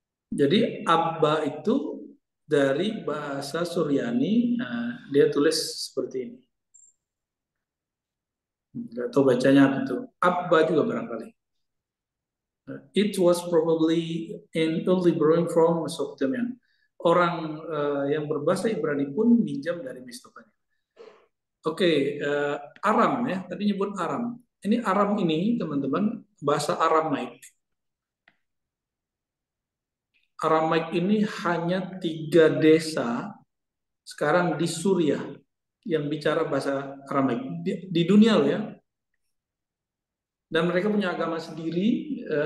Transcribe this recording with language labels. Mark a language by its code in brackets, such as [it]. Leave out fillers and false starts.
[id] Jadi Abba itu dari bahasa Suryani, nah, dia tulis seperti ini. Nggak tahu bacanya apa itu. Abba juga barangkali. [en] It was probably in early borrowing from Mesopotamian. [id] Orang yang berbahasa Ibrani pun minjam dari Mesopotamia. Oke, Aram ya. Tadi nyebut Aram. Ini Aram ini teman-teman bahasa Aramaik. Aramaik ini hanya 3 desa sekarang di Suriah yang bicara bahasa Aramaik di dunia loh ya. Dan mereka punya agama sendiri,